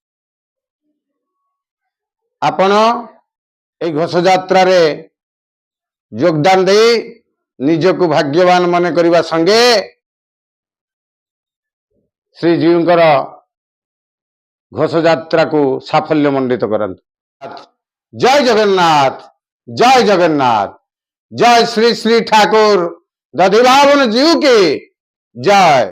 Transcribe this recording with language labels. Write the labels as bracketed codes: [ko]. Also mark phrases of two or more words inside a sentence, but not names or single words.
[or] ଆପଣ ଏହି ଘୋଷଯାତ୍ରାରେ ଯୋଗଦାନ ଦେଇ ନିଜକୁ ଭାଗ୍ୟବାନ ମନେ କରିବା ସଙ୍ଗେ ଶ୍ରୀଜୀଉଙ୍କର ଘୋଷଯାତ୍ରାକୁ ସାଫଲ୍ୟମଣ୍ଡିତ କରନ୍ତୁ। ଜୟ ଜଗନ୍ନାଥ, ଜୟ ଜଗନ୍ନାଥ, [hi] जय श्री श्री ठाकुर दधिबावन जीव की जय।